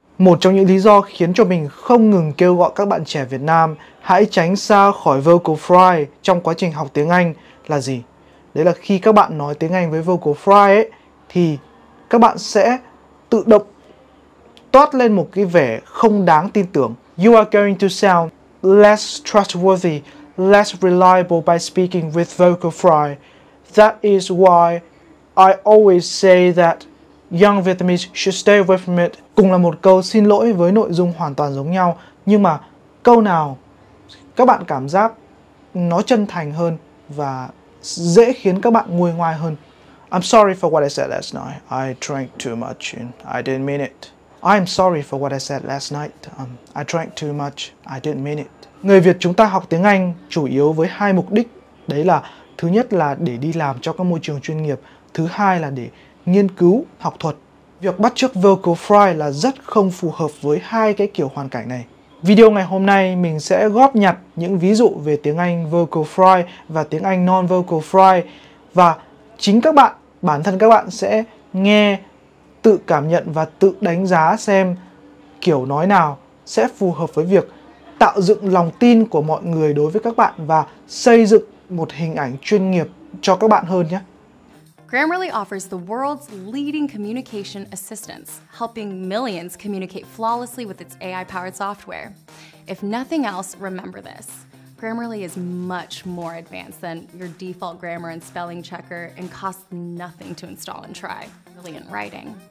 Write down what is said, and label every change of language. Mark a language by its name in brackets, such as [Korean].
[Vietnamese] Một trong những lý do khiến cho mình không ngừng kêu gọi các bạn trẻ Việt Nam hãy tránh xa khỏi vocal fry trong quá trình học tiếng Anh là gì? Đấy là khi các bạn nói tiếng Anh với vocal fry ấy, thì các bạn sẽ tự động toát lên một cái vẻ không đáng tin tưởng. [English] You are going to sound less trustworthy, less reliable by speaking with vocal fry. That is why I always say that young Vietnamese should stay away from it. [Vietnamese] Cùng là một câu xin lỗi với nội dung hoàn toàn giống nhau, nhưng mà câu nào các bạn cảm giác nó chân thành hơn và dễ khiến các bạn nguôi ngoai hơn. [English] I'm sorry for what I said last night. I drank too much and I didn't mean it. I'm sorry for what I said last night. I drank too much. I didn't mean it. [Vietnamese] Người Việt chúng ta học tiếng Anh chủ yếu với hai mục đích. Đấy là thứ nhất là để đi làm cho các môi trường chuyên nghiệp. Thứ hai là để nghiên cứu, học thuật. Việc bắt chước vocal fry là rất không phù hợp với hai cái kiểu hoàn cảnh này. Video ngày hôm nay mình sẽ góp nhặt những ví dụ về tiếng Anh vocal fry và tiếng Anh non-vocal fry. Và chính các bạn, bản thân các bạn sẽ nghe, tự cảm nhận và tự đánh giá xem kiểu nói nào sẽ phù hợp với việc tạo dựng lòng tin của mọi người đối với các bạn và xây dựng một hình ảnh chuyên nghiệp cho các bạn hơn nhé. [English] Grammarly offers the world's leading communication assistance, helping millions communicate flawlessly with its AI-powered software. If nothing else, remember this. Grammarly is much more advanced than your default grammar and spelling checker and costs nothing to install and try. Brilliant writing.